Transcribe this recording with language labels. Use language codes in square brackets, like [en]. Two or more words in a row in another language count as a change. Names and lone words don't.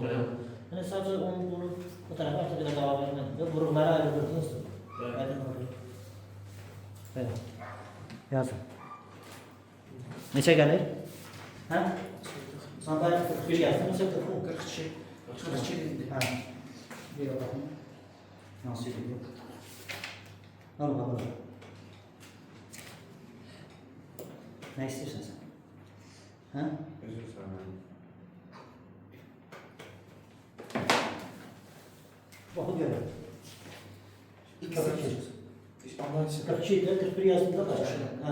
[az] Yəni sadəcə onu bunu bu tərəfə artıq elə qava vermək və vurgulara ayrılırdınız. Aydın oldu. Belə. Yazın. Neçə gəlir? Hə? Sandalye 41 yazdım, neçə 40? 42. 42 indi. Hə. Bir baxın. [tr] Nasıl ediyor? Al bakalım. [az] Nə istəyirsən sən? Hə? Özür dilərim. Oxu görün. X 42. analiz 42 ilə 41 yazdım da var. Hə.